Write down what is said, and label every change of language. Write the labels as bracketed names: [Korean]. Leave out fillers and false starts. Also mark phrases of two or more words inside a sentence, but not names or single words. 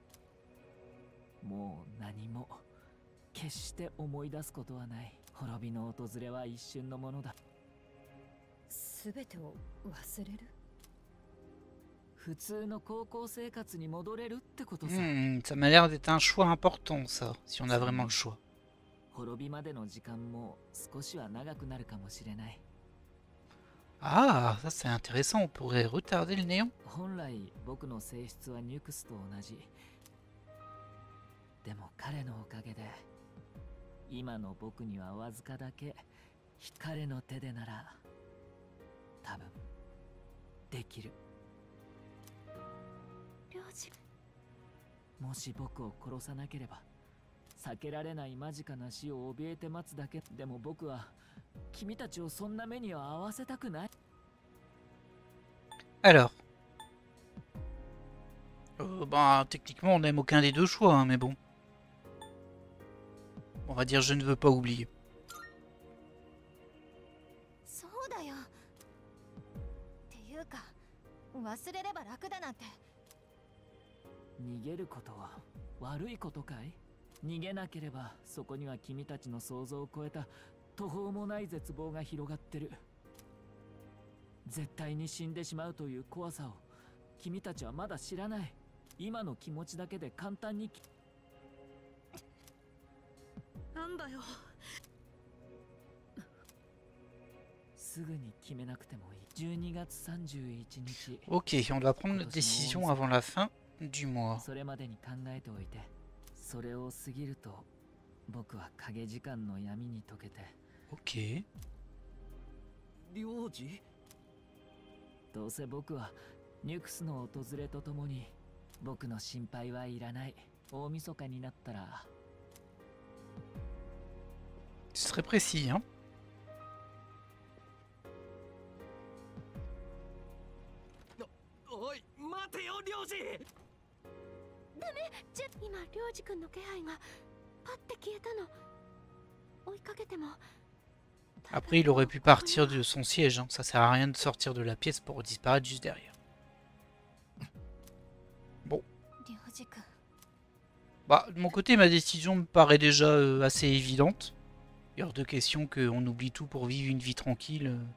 [Japanese] もう何も決して思い出すことはない。滅びの訪れは一瞬のものだ。すべてを忘れる？普通の高校生活に戻れるってことさ。 [French] Ça m'a l'air d'être un choix important, ça, si on a vraiment le choix. [Japanese] 滅びまでの時間も少しは長くなるかもしれない。 [French] Ah, ça c'est intéressant, on pourrait retarder le néant. [Japanese] 本来僕の性質はニュクスと同じ。でも彼のおかげで今の僕にはわずかだけ、彼の手でなら多分できる。領事、もし僕を殺さなければ避けられない間近な死を怯えて待つだけ。でも僕は君たちをそんな目には合わせたくない。 [French] Alors. Bah, techniquement, on n'aime aucun des deux choix, hein, mais bon. On va dire je ne veux pas oublier. [Japanese] そうだよ。っていうか、忘れれば楽だなんて。逃げることは悪いことかい？逃げなければそこには君たちの想像を超えた途方もない絶望が広がってる。絶対に死んでしまうという怖さを君たちはまだ知らない。今の気持ちだけで簡単に。なんだよ。すぐに決めなくてもいい。12月31日。 [French] Ok, on doit prendre notre décision avant la fin du mois. [Japanese] それまでに考えておいて。それを過ぎると僕は影時間の闇に溶けて。 Ok. 領事？どうせ僕はニュクスの訪れとともに僕の心配はいらない。大晦日になったら。 [French] Ce serait précis, hein. [Japanese] おい、待てよ、領事！今領事君の気配がパッて消えたの。追いかけても。 [French] Après, il aurait pu partir de son siège, hein. Ça sert à rien de sortir de la pièce pour disparaître juste derrière. Bon. [Japanese] 領事君。 [French] Bah, de mon côté, ma décision me paraît déjà assez évidente. Il y a hors de question qu'on oublie tout pour vivre une vie tranquille.